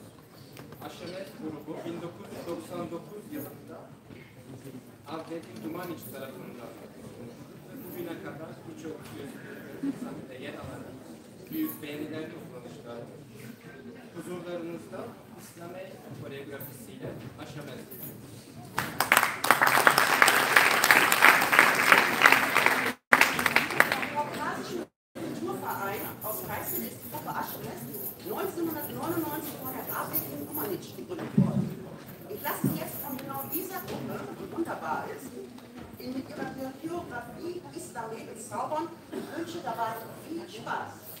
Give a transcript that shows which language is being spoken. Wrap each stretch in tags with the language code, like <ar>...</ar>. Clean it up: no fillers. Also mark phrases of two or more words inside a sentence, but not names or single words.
<tr>Aşamet grubu 1999 yılında Adletin Dumaniç tarafından bugüne kadar birçok sahnede yer alan büyük beğenilerle kullanmışlar. Huzurlarınızda İslami koreografisiyle Aşamet.</tr> <de>Kulturverein aus Kassel ist die Gruppe Aschenest 1999 von Herrn Adletin Dumanić gegründet worden. Ich lasse jetzt von genau dieser Gruppe, die wunderbar ist, mit ihrer Choreografie Islamé bezaubern und wünsche dabei viel Spaß.</de>